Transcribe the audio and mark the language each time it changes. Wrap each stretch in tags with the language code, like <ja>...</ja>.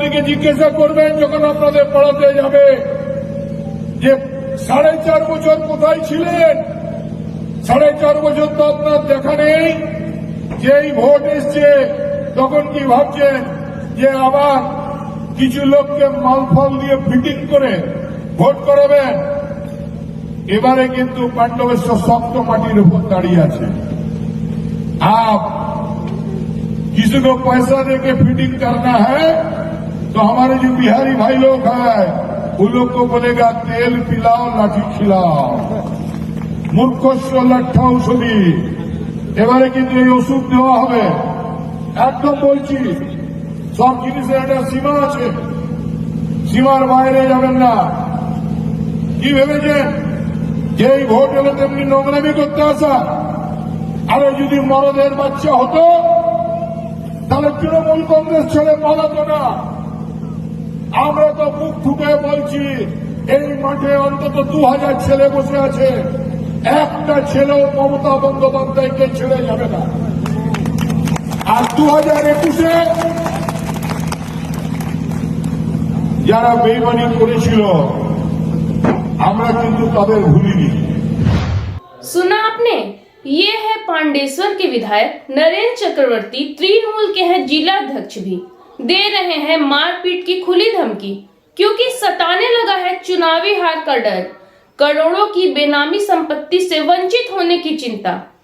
<bn>জিজ্ঞাসা করবেন যখন আপনাদের পড়াতে যাবে যে 4.5 বছর কোথায় ছিলেন। 4.5 বছর তো আপনার দেখা নেই। যেই ভোট এসছে তখন কি ভাবছেন যে আবার কিছু লোককে মালফল দিয়ে ফিটিং করে ভোট করাবেন। এবারে কিন্তু पांडवेश्वर शक्त माटिर ऊपर दाड़िए আছে।</bn> <hi>आप किसी को पैसा देके फिटिंग करना है तो हमारे जो बिहारी भाई लोग हैं उन लोग को बोलेगा तेल पिलाओ लाठी खिलाओ, मूर्खस्व लट्ठा औषधि।</hi> <bn>এবারে কিন্তু এই ওষুধ দেওয়া হবে। একদম বলছি, সব জিনিসের একটা সীমা আছে, সীমার বাইরে যাবেন না। কি ভেবেছেন যেই ভোট হলে তেমনি নোংরামি করতে আসা? আরে যদি মরদের বাচ্চা হতো তাহলে তৃণমূল কংগ্রেস ছেড়ে পালাতো না। আমরা তো মুখ ফুটে বলছি এই মাঠে অন্তত 2000 ছেলে বসে আছে, একটা ছেলেও মমতা বন্দ্যোপাধ্যায়কে ছেড়ে যাবে না। আর 2021-এ যারা বেইমানি করেছিল আমরা কিন্তু তাদের ভুলিনি।</bn> <hi>सुना आपने, ये है पांडेसर के विधायक नरेंद्र चक्रवर्ती, तृणमूल के हैं जिला अध्यक्ष भी, दे रहे हैं मारपीट की खुली धमकी क्योंकि सताने लगा है चुनावी हार का डर, करोड़ों की बेनामी संपत्ति से वंचित होने की चिंता।</hi>